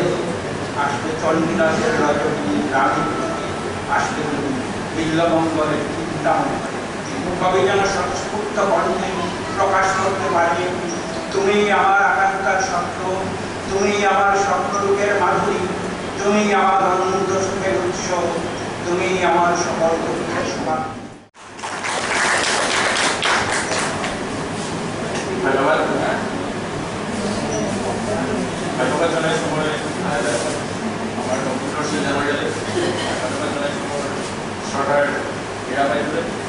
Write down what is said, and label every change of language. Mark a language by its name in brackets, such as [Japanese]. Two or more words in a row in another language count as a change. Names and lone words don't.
[Bangla] আসবে চণ্ডীদাসের রজনী রানী, আসবে তুমি বিল্লমঙ্গলের চিন্তামণি। কবি যেন স্ফূর্ত কণ্ঠে প্রকাশ করতে পারে তুমি আমার আকাঙ্ক্ষার স্বপ্ন, তুমি আমার স্বপ্নরূপের মাধুরী, তুমি আমার অনন্ত সুখের উৎস, তুমি আমার সকল দুঃখের সমান। ধন্যবাদ। [Assamese] ধন্যবাদ জানাইছো মই আমাৰ কম্পিউটাৰ জেনেৰেলে। ধন্যবাদ জানাইছো মোৰ চৰকাৰ হীৰা বাইদেউলে।